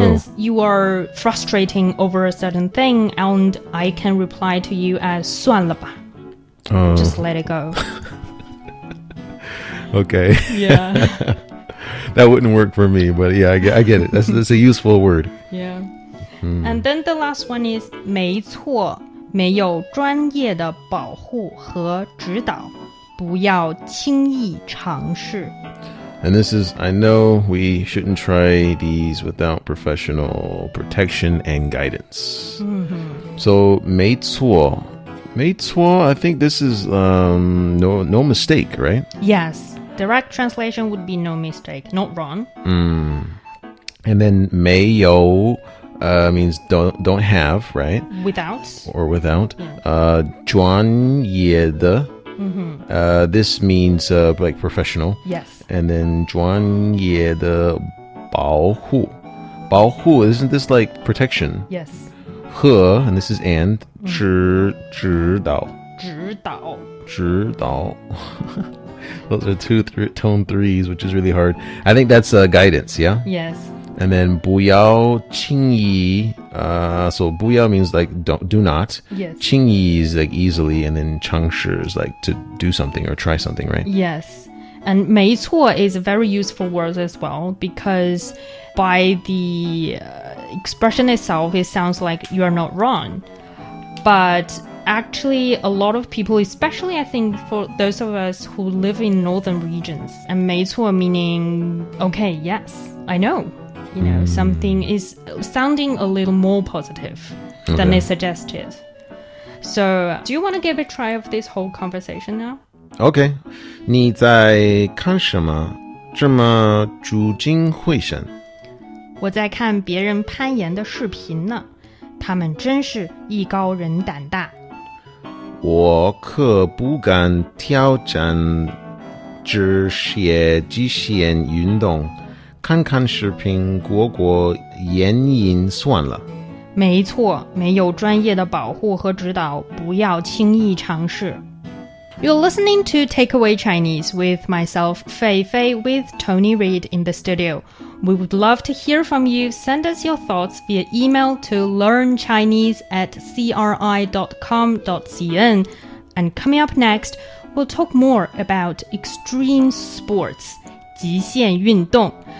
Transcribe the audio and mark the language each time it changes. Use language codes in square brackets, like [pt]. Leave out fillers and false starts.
[en] instance, you are frustrating over a certain thing, and I can reply to you as [zh] 算了吧. [en] Just let it go. Okay. Yeah. That wouldn't work for me, but yeah, I get it. That's a useful word. Yeah. And then the last one is [zh] 没错，没有专业的保护和指导，不要轻易尝试。 [en] And this is, I know we shouldn't try these without professional protection and guidance. So 没错, I think this is no mistake, right? Yes. Direct translation would be no mistake, not wrong. And then 没有 means don't have, right? Without. Or without. Yeah. [zh] 专业的. [en] This means like professional. Yes. And then [zh] 专业的保护. [en] 保護, isn't this like protection? Yes. 和, and this is and. 指导.指导. Those are two tone threes, which is really hard. I think that's guidance, yeah? Yes. And then [zh] 不要轻易, [en] so 不要 means like do not. Yes. 轻易 is like easily, and then 尝试 is like to do something or try something, right? Yes. And 没错 is a very useful word as well, because by the expression itself, it sounds like you are not wrong. But actually, a lot of people, especially I think for those of us who live in northern regions, and 没错 meaning, okay, yes, I know. Something is sounding a little more positive than it suggested. So, do you want to give a try of this whole conversation now? Okay. [zh] 你在看什么这么聚精会神？我在看别人攀岩的视频呢，他们真是艺高人胆大。我可不敢挑战这些极限运动，看看视频过眼瘾算了。没错，没有专业的保护和指导，不要轻易尝试。 [en] You're listening to Takeaway Chinese with myself, Fei Fei, with Tony Reid in the studio. We would love to hear from you. Send us your thoughts via email to learnchinese@cri.com.cn. And coming up next, we'll talk more about extreme sports, 极限运动.